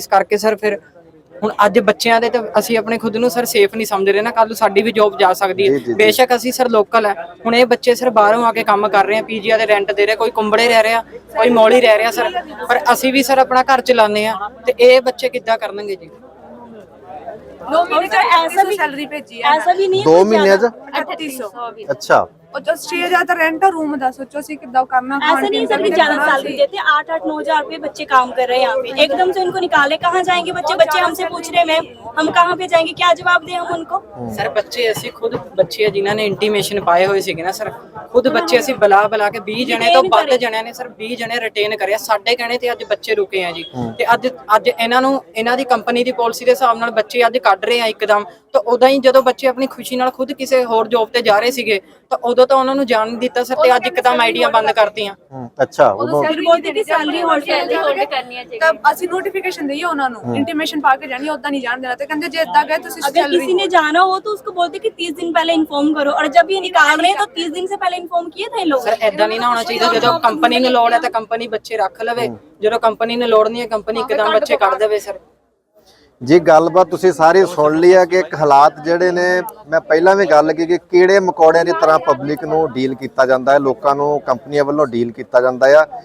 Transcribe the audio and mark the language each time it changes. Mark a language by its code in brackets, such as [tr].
[pa] ਇਸ ਕਰਕੇ ਸਰ ਫਿਰ ਹੁਣ ਅੱਜ ਬੱਚਿਆਂ ਦੇ ਤੇ ਅਸੀਂ ਆਪਣੇ ਖੁਦ ਨੂੰ ਸਰ ਸੇਫ ਨਹੀਂ ਸਮਝ ਰਹੇ ਨਾ, ਕੱਲ ਨੂੰ ਸਾਡੀ ਵੀ ਜੌਬ ਜਾ ਸਕਦੀ ਜੀ, ਹੈ। ਜੀ, ਜੀ। ਬੇਸ਼ੱਕ ਅਸੀਂ ਸਰ ਲੋਕਲ ਹੈ, ਹੁਣ ਇਹ ਬੱਚੇ ਸਰ ਬਾਹਰੋਂ ਆ ਕੇ ਕੰਮ ਕਰ ਰਹੇ ਆ, ਪੀਜੀਆ ਦੇ ਰੈਂਟ ਦੇ ਰਹੇ, ਕੋਈ ਕੁੰਬੜੇ ਰਹਿ ਰਿਹਾ, ਕੋਈ ਮੌਲੀ ਰਹਿ ਰਿਹਾ ਸਰ, ਪਰ ਅਸੀਂ ਵੀ ਸਰ ਆਪਣਾ ਘਰ ਚਲਾਉਂਦੇ ਆ, ਤੇ ਇਹ ਬੱਚੇ ਕਿੱਦਾਂ ਕਰਨਗੇ ਜੀ? [hi] ऐसा भी सैलरी भेजी है, ऐसा भी नहीं [pa] 2 ਮਹੀਨਿਆਂ 'ਚ? 3800। ਅੱਛਾ, [hi] और जो 6000 [pa] ਦਾ ਰੈਂਟ ਹੈ [hi] रूम ਦਾ, सोचो सी कितना करना। ऐसा नहीं सर, ज्यादा सैलरी देते, 8-8-9 हजार रुपए बच्चे काम कर रहे हैं यहाँ पे, एकदम से उनको निकाले, कहाँ जाएंगे बच्चे? बच्चे हमसे पूछ रहे हैं मैम हम कहाँ पे जाएंगे, क्या जवाब दें हम उनको? [pa] ਸਰ ਬੱਚੇ ਅਸੀਂ ਖੁਦ ਬੱਚੇ ਆ ਜਿਨ੍ਹਾਂ ਨੇ ਇੰਟੀਮੇਸ਼ਨ ਪਾਏ ਹੋਏ ਸੀਗੇ ਨਾ ਸਰ, ਖੁਦ ਬੱਚੇ ਅਸੀਂ ਬੁਲਾ ਕੇ 20 ਜਣੇ ਤੋਂ ਵੱਧ ਜਣਿਆਂ ਨੇ ਸਰ 20 ਜਣੇ ਰਿਟੇਨ ਕਰਿਆ ਸਾਡੇ ਕਹਿਣੇ ਤੇ, ਅੱਜ ਬੱਚੇ ਰੁਕੇ ਆ ਜੀ। ਤੇ ਅੱਜ ਇਹਨਾਂ ਦੀ ਕੰਪਨੀ ਦੀ ਪਾਲਿਸੀ ਦੇ ਹਿਸਾਬ ਨਾਲ ਬੱਚੇ ਅੱਜ ਕੱਢ ਰਹੇ ਆ ਇੱਕਦਮ। ਤਾਂ ਉਦਾਂ ਹੀ ਜਦੋਂ ਬੱਚੇ ਆਪਣੀ ਖੁਸ਼ੀ ਨਾਲ ਖੁਦ ਕਿਸੇ ਹੋਰ ਜੌਬ ਤੇ ਜਾ ਰਹੇ ਸੀਗੇ, ਤਾਂ ਉਦੋਂ ਤਾਂ ਉਹਨਾਂ ਨੂੰ ਜਾਣ ਨਹੀਂ ਦਿੱਤਾ ਸਰ, ਤੇ ਅੱਜ ਇੱਕਦਮ ਆਈਡੀਆਂ ਬੰਦ ਕਰਤੀਆਂ। ਅੱਛਾ, ਉਦੋਂ [hi] फिर बोलते कि सैलरी होल्ड करनी है चाहिए। [pa] तब ਅਸੀਂ ਨੋਟੀਫਿਕੇਸ਼ਨ ਦਈਏ ਉਹਨਾਂ ਨੂੰ, ਇੰਟੀਮੇਸ਼ਨ ਪਾ ਕੇ ਜਾਣੀ, ਉਦਾਂ ਨਹੀਂ ਜਾਣ ਦੇਣਾ। ਤੇ ਕਹਿੰਦੇ ਜੇ ਇਦਾਂ ਗਏ ਤੁਸੀਂ [hi] अगर किसी ने जाना हो तो उसको बोलते कि 30 दिन पहले इन्फॉर्म करो, और जब ये निकाल रहे हैं तो 30 दिन से पहले इन्फॉर्म किए थे लोग। [pa] ਸਰ ਐਦਾਂ ਨਹੀਂ ਨਾ ਹੋਣਾ ਚਾਹੀਦਾ, ਜਦੋਂ ਕੰਪਨੀ ਨੂੰ ਲੋੜ ਹੈ ਤਾਂ ਕੰਪਨੀ ਬੱਚੇ ਰੱਖ ਲਵੇ, ਜਦੋਂ ਕੰਪਨੀ ਨੂੰ ਲੋੜ ਨਹੀਂ ਹੈ ਕੰਪਨੀ ਇੱਕਦਮ ਬੱਚੇ ਕੱਢ ਦੇਵੇ ਸਰ। ਜੀ ਗੱਲਬਾਤ ਤੁਸੀਂ ਸਾਰੀ ਸੁਣ ਲਈ ਹੈ ਕਿ ਇੱਕ ਹਾਲਾਤ ਜਿਹੜੇ ਨੇ, ਮੈਂ ਪਹਿਲਾਂ ਵੀ ਗੱਲ ਕੀਤੀ ਕਿ ਕੀੜੇ ਮਕੌੜਿਆਂ ਦੀ ਤਰ੍ਹਾਂ ਪਬਲਿਕ ਨੂੰ ਡੀਲ ਕੀਤਾ ਜਾਂਦਾ ਹੈ, ਲੋਕਾਂ ਨੂੰ ਕੰਪਨੀਆਂ ਵੱਲੋਂ ਡੀਲ ਕੀਤਾ ਜਾਂਦਾ ਆ।